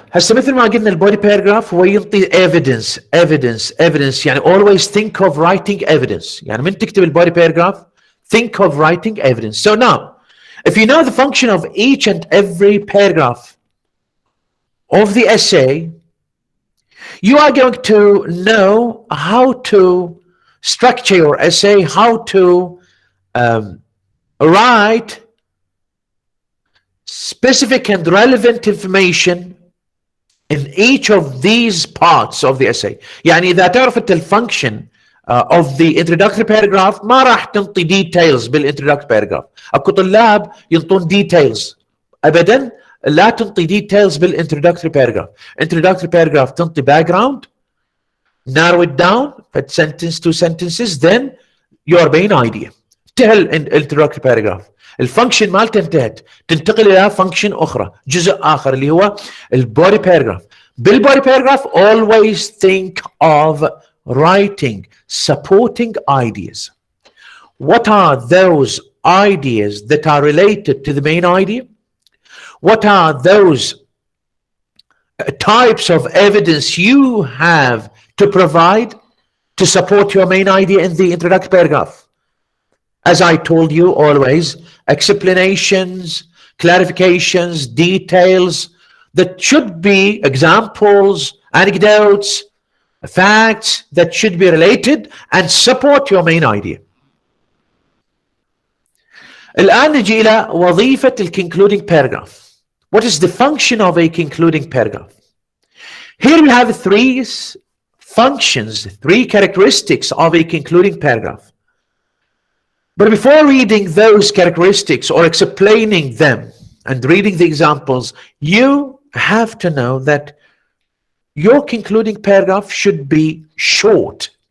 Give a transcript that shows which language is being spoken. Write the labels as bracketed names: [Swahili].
[Arabic] هسه مثل ما قلنا البودي باراجراف هو ينطي evidence يعني [English] always think of writing evidence. [Arabic] يعني من تكتب البودي باراجراف [English] think of writing evidence. So now if you know the function of each and every paragraph of the essay, you are going to know how to structure your essay, how to write specific and relevant information in each of these parts of the essay. [Arabic] يعني إذا تعرف أنت الفانكشن [English] of the introductory paragraph [Arabic] ما راح تنطي details بالintroductory paragraph. أكو طلاب ينطون details، أبدا لا تنطي details بالintroductory paragraph. [English] introductory paragraph [Arabic] تنطي [English] background, narrow it down at sentence to sentences, then your main idea. [Arabic] انتهى الانترودكتوري باراجراف، الفانكشن مالته انتهت، تنتقل الى فانكشن اخرى، جزء اخر اللي هو البودي باراجراف. بالبودي باراجراف [English] always think of writing supporting ideas. What are those ideas that are related to the main idea? What are those types of evidence you have to provide to support your main idea in the introductory paragraph? As I told you, always explanations, clarifications, details that should be examples, anecdotes, facts that should be related and support your main idea. [Arabic] الآن نجي إلى وظيفة concluding paragraph. [English] What is the function of a concluding paragraph? Here we have three functions, three characteristics of a concluding paragraph. But before reading those characteristics or explaining them and reading the examples, you have to know that your concluding paragraph should be short.